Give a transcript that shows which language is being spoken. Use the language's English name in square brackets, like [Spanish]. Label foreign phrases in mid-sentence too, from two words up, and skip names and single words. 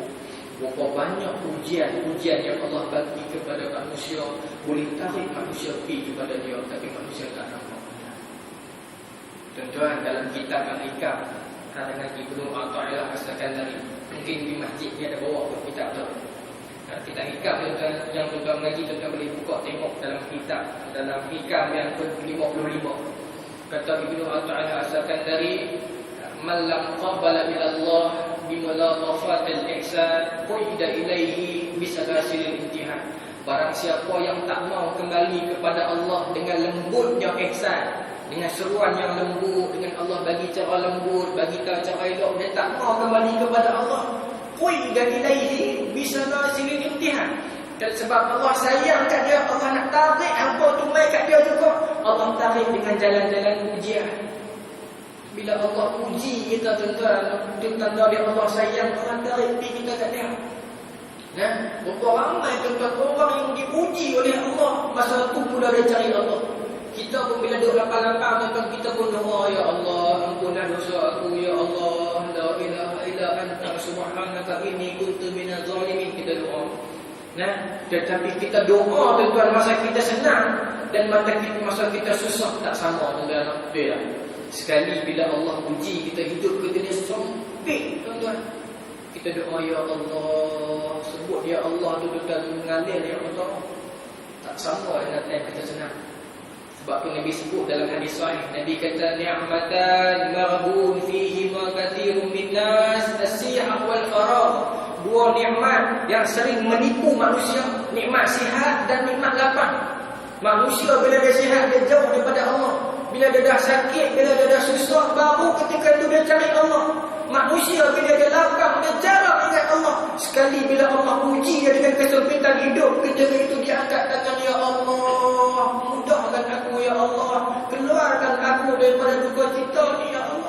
[Malay] Berapa banyak ujian yang Allah bagi kepada manusia, boleh tarik manusia pergi kepada dia, tapi manusia tak nampak. Tuan-tuan, dalam kitab Al-Hikam Ada ngaji Ibnu Athaillah As-Sakandari. Mungkin di masjid dia ada bawa kitab tu. Kita hikam yang tuan mengaji, tuan boleh buka tengok dalam kitab, dalam hikam yang ke-55. [Arabic] Kata Ibnu Athaillah As-Sakandari, من لم قبل إلى الله بملاطفات الإحسان قيد إليه بسلاسل امتحان. [Malay] Barang siapa yang tak mau kembali kepada Allah dengan lembutnya ihsan, dengan seruan yang lembut, dengan Allah bagi cara lembut, bagi cara elok, dia tak mau kembali kepada Allah, [Arabic] قيد إليه بسلاسل امتحان. [Malay] Dan sebab Allah sayang kat dia, Allah nak tarik apa tu mai kat dia juga, Allah tarik dengan jalan-jalan ujian. Bila Allah uji kita, tuan-tuan, itu tanda dia Allah sayang, Allah tarik kita kat dia. Berapa ramai tuan-tuan orang yang diuji oleh Allah, masa tu pula dia cari Allah. Kita pun bila duduk lapang-lapang, tuan-tuan, kita pun doa, ya Allah, ampunlah dosa aku, [Arabic] يا الله، لا إله إلا أنت سبحانك إني كنت من الظالمين. [Malay] Kita doa. Tetapi kita doa, tuan-tuan, masa kita senang dan masa kita susah tak sama, tuan-tuan. Betul tak? Sekali bila Allah uji kita, hidup kita dia sempit, tuan-tuan. Kita doa, ya Allah, sebut ya Allah tu tuan-tuan, mengalir ya Allah. Tak sama dengan time kita senang. Sebab tu Nabi sebut dalam hadis sahih, Nabi kata, [Arabic] نعمتان مغبون فيه ما كثير من الناس السعة والفراغ. [Malay] Dua nikmat yang sering menipu manusia, nikmat sihat dan nikmat lapang. Manusia bila dia sihat, dia jauh daripada Allah. Bila dia dah sakit, bila dia dah susah, baru ketika itu dia cari Allah. Manusia bila dia lapang, dia jarang ingat Allah. Sekali bila Allah uji dia dengan kesempitan hidup, ketika itu dia angkat tangan, ya Allah, mudahkan aku ya Allah, keluarkan aku daripada duka cita ni ya Allah.